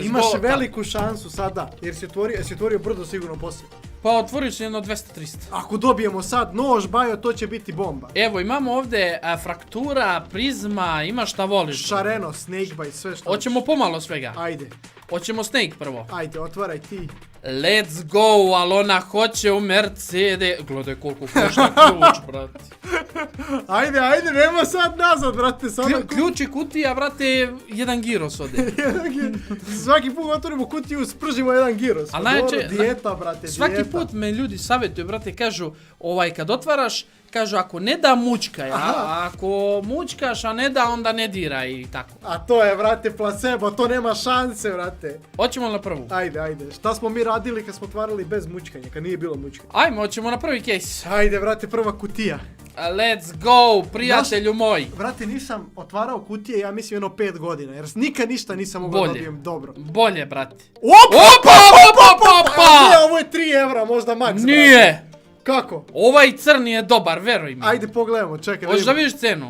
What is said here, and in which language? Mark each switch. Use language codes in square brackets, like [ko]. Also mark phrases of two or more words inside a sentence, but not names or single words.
[sr] Imaš veliku šansu sada, jer si otvorio brdo sigurno poslije. Pa otvorio si jedno 200-300. Ako dobijemo sad nož, bajo, to će biti bomba. Evo, imamo ovdje fraktura, prizma, ima šta voliš. Šareno, snakebite, sve što... Hoćemo pomalo svega. Ajde. Hoćemo snake prvo. Ajde, otvaraj ti. [en] Let's go, [sr] ali ona hoće u Mercedes. Gledaj koliko košta ključ, brate. Ajde, nema sad nazad, brate. Ključ i kutija, brate, jedan giros ode. Svaki put otvorimo kutiju, spržimo jedan giros. A najče, dijeta, brate, svaki put me ljudi savjetuju, brate, kažu, kad otvaraš, kažu ako ne da mučkaj, ako mučkaš, a ne da, onda ne diraj i tako. A to je, brate, placebo, to nema šanse, brate. Hoćemo na prvu. Ajde. Šta smo mi radili kad smo otvarali bez mučkanja, kad nije bilo mučkanja? Ajmo, hoćemo na prvi case. Ajde, brate, prva kutija. [en] Let's go, [sr] prijatelju moj. Brate, nisam otvarao kutije, ja mislim, jedno 5 godina, jer nikad ništa nisam mogao dobijem dobro. Bolje, brate. Opa! Ovo je 3 evra, možda maks. Nije. Kako? Ovaj crni je dobar, veruj mi. Ajde pogledamo, čekaj. Hoćeš da vidiš cenu?